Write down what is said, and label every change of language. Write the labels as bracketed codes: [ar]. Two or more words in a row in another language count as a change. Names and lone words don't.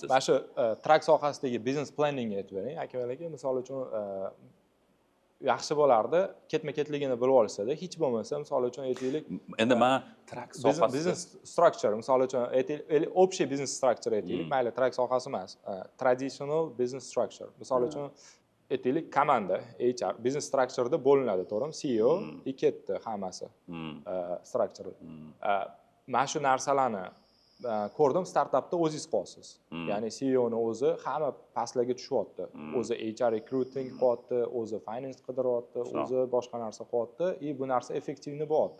[uz] Mana shu track sohasidagi [en] business planning [uz] aytib bering, aka-aka, misol uchun yaxshi bo'lardi, ketma-ketligini bilib olsa-da, hech bo'lmasa misol uchun aytaylik, endi men track sohasida [en] business structure, [uz] misol uchun aytaylik, общий [en] business structure [uz] aytaylik, mayli track sohasi emas, [en] traditional business structure. [uz] Misol uchun aytaylik, komanda HR [en] business structure'da [uz] bo'linadi, to'g'rimi? CEO ketdi hammasi structure. Mana shu narsalarni ko'rdim, startapda o'zingiz qilyapsiz. Ya'ni CEO ni o'zi hamma pastlarga tushyapti. O'zi [en] HR recruiting [uz] qilyapti, o'zi finance qidiryapti, o'zi boshqa narsa qilyapti, bu narsa effektivni bo'lyapti.